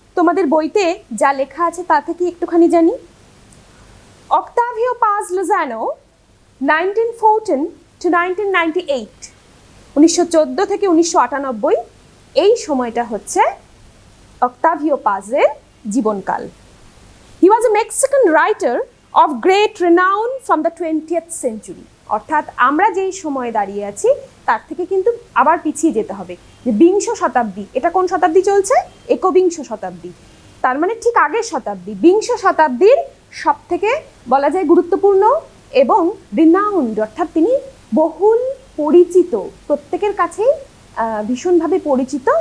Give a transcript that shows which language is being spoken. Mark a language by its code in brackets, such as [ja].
[bn] তোমাদের বইতে যা লেখা আছে তা থেকে একটুখানি জানি। অক্টাভিও পাজ লোজানো 1914 to 1998, 1914 থেকে 1998, এই সময়টা হচ্ছে অক্টাভিও পাজের জীবনকাল। [en] He was a Mexican writer of great renown from the 20th century. [bn] অর্থাৎ আমরা যেই সময়ে দাঁড়িয়ে আছি তার থেকে কিন্তু আবার পিছিয়ে যেতে হবে, যে বিংশ শতাব্দী, এটা কোন শতাব্দী চলছে? একবিংশ শতাব্দী, তার মানে ঠিক আগের শতাব্দী, বিংশ শতাব্দীর সব থেকে বলা যায় গুরুত্বপূর্ণ এবং রিনাউন্ড, অর্থাৎ তিনি বহুল পরিচিত, প্রত্যেকের কাছেই ভীষণভাবে পরিচিত।